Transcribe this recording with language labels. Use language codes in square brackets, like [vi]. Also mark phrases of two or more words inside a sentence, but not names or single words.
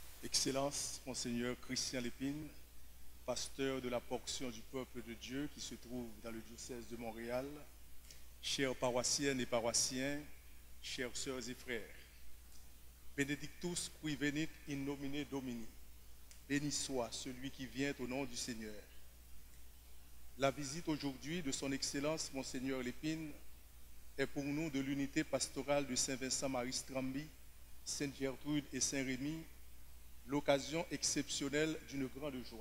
[fr] Excellence, Monseigneur Christian Lépine, pasteur de la portion du peuple de Dieu qui se trouve dans le diocèse de Montréal, chères paroissiennes et paroissiens, chères sœurs et frères, [la] Benedictus qui venit in nomine Domini, [fr] béni soit celui qui vient au nom du Seigneur. La visite aujourd'hui de son Excellence Monseigneur Lépine est pour nous de l'unité pastorale de Saint-Vincent-Marie Strambi, Sainte-Gertrude et Saint-Rémy, l'occasion exceptionnelle d'une grande joie.